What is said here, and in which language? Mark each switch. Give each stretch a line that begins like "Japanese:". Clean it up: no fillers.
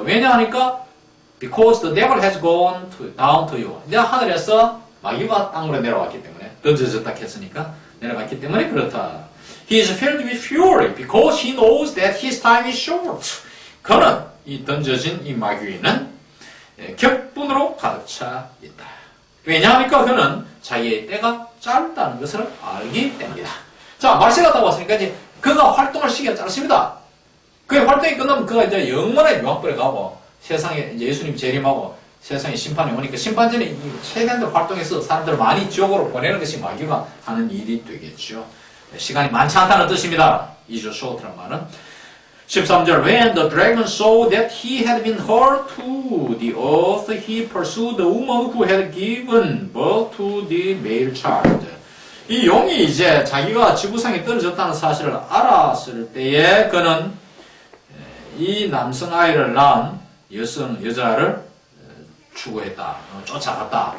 Korean: 왜냐하니까
English: because the devil has gone down to you.
Korean: 이제 하늘에서 마귀가 땅으로 내려왔기 때문에 던져졌다 했으니까 내려갔기 때문에 그렇다.
English: He is filled with fury because he knows that his time is short.
Korean: 그는 이 던져진 이 마귀는 격분으로 가득 차 있다. 왜냐하니까 그는 자기의 때가 짧다는 것을 알기 때문이다. 자, 말세가 다 왔으니까 이제 그가 활동할 시기가 짧습니다. 그의 활동이 끝나면 그가 이제 영원의 묘학벌에 가고 세상에 이제 예수님 재림하고 세상에 심판이 오니까 심판 전에 이 최대한 활동해서 사람들을 많이 지옥으로 보내는 것이 마귀가 하는 일이 되겠죠. 시간이 많지 않다는 뜻입니다. 이죠, short란 말은. 13절
English: When the dragon saw that he had been hurled to the earth, he pursued the woman who had given birth to the male child.
Korean: 이 용이 이제 자기가 지구상에 떨어졌다는 사실을 알았을 때에 그는 이 남성 아이를 낳은 여자를 추구했다, 쫓아갔다.